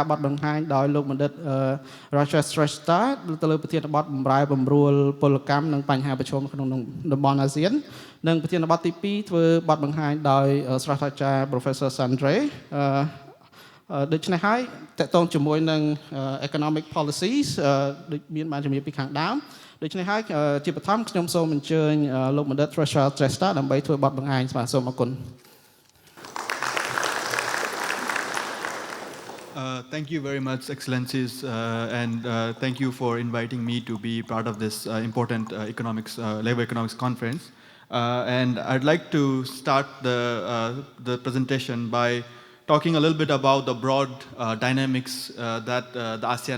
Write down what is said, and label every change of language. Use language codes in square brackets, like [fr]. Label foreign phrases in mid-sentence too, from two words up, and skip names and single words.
[km] របទបង្ហាញដោយលោកបណ្ឌិត Rashesh Shrestha ទៅលើប្រធានបទបម្រែបម្រួលពលកម្មនិងបញ្ហាប្រឈមក្នុងតំបន់អាស៊ាននិងប្រធានបទទី2ធ្វើបទបង្ហាញដោយសាស្ត្រាចារ្យ Professor Sandre ដូច្នេះហើយតកតងជាមួយនឹង [en] economic policies [km] ដូចមានបានជំរាបពីខាងដើមដូច្នេះហើយជាបឋមខ្ញុំសូមអញ្ជើញលោកបណ្ឌិត Rashesh Shrestha ដើម្បីធ្វើបទបង្ហាញបាទសូមអរគុណ [en] Thank you very much, Excellencies, and thank you for inviting me to be part of this important labor economics conference. And I'd like to start the presentation by talking a little bit about the broad dynamics that the ASEAN